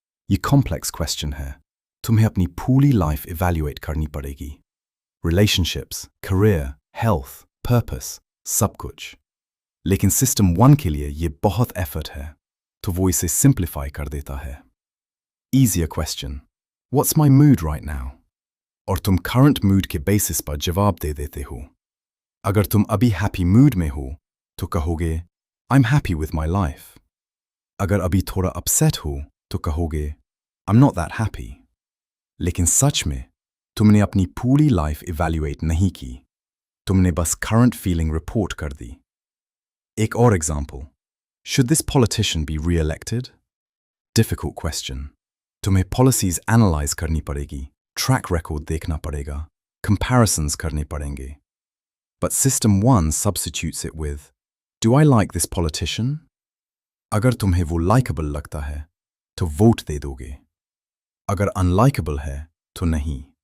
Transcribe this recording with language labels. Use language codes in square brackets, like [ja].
[hi] ये complex question है, तुम्हें अपनी पूरी लाइफ इवैल्यूएट करनी पड़ेगी, रिलेशनशिप्स, करियर, हेल्थ, पर्पस, सब कुछ। लेकिन सिस्टम 1 के लिए ये बहुत एफर्ट है, तो वो इसे सिंप्लीफाई कर देता है। [en] Easier question, what's my mood right now? [hi] और तुम करंट मूड के बेसिस पर जवाब दे देते हो। अगर तुम अभी हैप्पी मूड में हो तो कहोगे I'm happy with my life. अगर अभी थोड़ा अपसेट हो तो कहोगे I'm not that happy. लेकिन सच में तुमने अपनी पूरी लाइफ इवैल्यूएट नहीं की, तुमने बस करंट फीलिंग रिपोर्ट कर दी। [en] एक और example, should this politician be re-elected? Difficult question. [hi] तुम्हें पॉलिसीज एनालाइज करनी पड़ेगी, ट्रैक रिकॉर्ड देखना पड़ेगा, कंपैरिजंस करने पड़ेंगे। [en] But system 1 substitutes it with do I like this politician? [hi] अगर तुम्हें वो लाइकेबल लगता है तो वोट दे दोगे, अगर अनलाइकेबल है तो नहीं।